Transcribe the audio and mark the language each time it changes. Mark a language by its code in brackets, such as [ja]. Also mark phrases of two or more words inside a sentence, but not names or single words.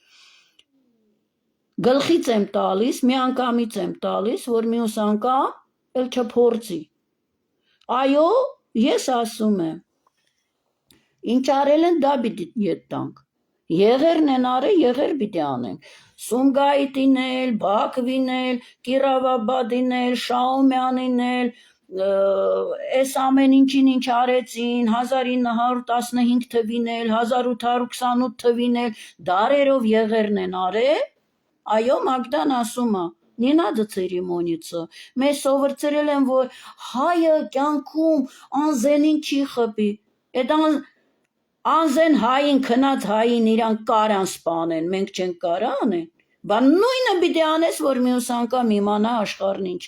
[hy] գլխից եմ տալիս, մի անգամից եմ տալիս, որ մյուս անգամ էլ չփորձի։ Այո, ես ասում եմ, ինչ արել են, դա պիտի ետ տանք։ Եղերն են արել, եղեր պիտի անենք։ Սումգայիթին էլ, Բաքվին էլ, Կիրավաբադին էլ, Շաումյանին էլ, այս ամեն ինչին ինչ արեցին, 1915 թվին էլ, 1828 թվին էլ, դարերով եղերն են արել, այո, Մագդան ասում է, [ru] не надо церемониться, [hy] մեզ սովորցրել են, որ հայը կյանքում անզենին չի խփի, այդ անզեն հային, քնած հային իրան կարան սպանեն, մենք չենք կարա անեն, բան նույնը պիտի անես, որ մյուս անգամ իմանա աշխարհն ինչ